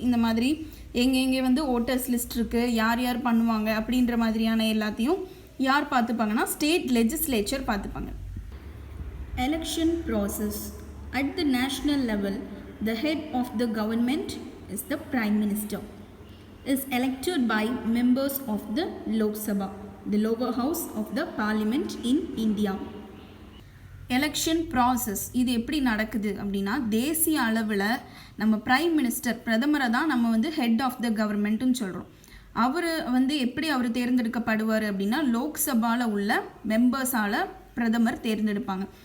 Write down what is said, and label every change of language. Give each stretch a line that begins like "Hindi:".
Tamil: இந்த மாதிரி எங்கே ஓட்டர்ஸ் லிஸ்ட் இருக்குது, யார் யார் பண்ணுவாங்க அப்படின்ற மாதிரியான எல்லாத்தையும் யார் பார்த்துப்பாங்கன்னா ஸ்டேட் லெஜிஸ்லேச்சர் பார்த்துப்பாங்க.
English: Election process. At the national level, the head of the government is the prime minister. Is elected by members of the Lok Sabha, the lower house of the parliament in India.
Tamil: Election process இது எப்படி நடக்குது அப்படின்னா, தேசிய அளவில் நம்ம prime minister, பிரதமரை தான் நம்ம ஹெட் ஆஃப் த கவர்மெண்ட்டுன்னு சொல்கிறோம். அவர் எப்படி அவர் தேர்ந்தெடுக்கப்படுவார் அப்படின்னா, லோக்சபாவில் உள்ள மெம்பர்ஸால் பிரதமர் தேர்ந்தெடுப்பாங்க.